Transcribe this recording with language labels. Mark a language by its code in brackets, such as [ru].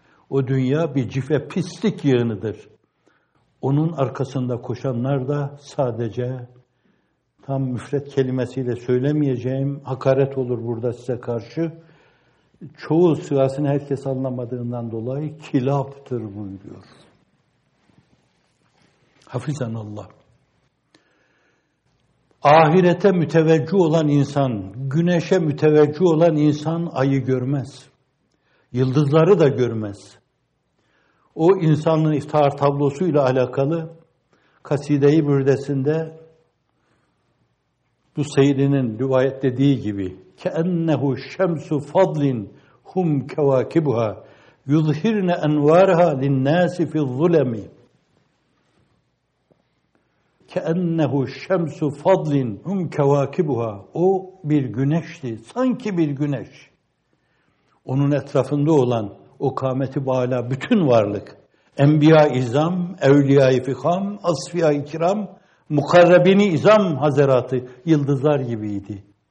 [tr] O dünya bir cife, pislik yığınıdır. Onun arkasında koşanlar da sadece, tam müfret kelimesiyle söylemeyeceğim, hakaret olur burada size karşı, çoğu sırasını herkes anlamadığından dolayı kilaptır buyuruyor. Hafizanallah. Ahirete müteveccüh olan insan, güneşe müteveccüh olan insan ayı görmez. Yıldızları da görmez. O insanın iftar tablosuyla alakalı kaside-i bürdesinde bu seyrinin rivayet dediği gibi [ar] كَاَنَّهُ شَمْسُ فَضْلٍ هُمْ كَوَاكِبُهَا يُظْهِرْنَ اَنْوَارَهَا لِلنَّاسِ فِي الظُّلَمِ كَاَنَّهُ شَمْسُ فَضْلٍ هُمْ كَوَاكِبُهَا. [tr] O bir güneşti, sanki bir güneş. Onun etrafında olan o kâmeti bâlâ bütün varlık, enbiya-i izam, evliya-i fikam, asfiya-i kiram, mukarrebini izam hazeratı yıldızlar gibiydi.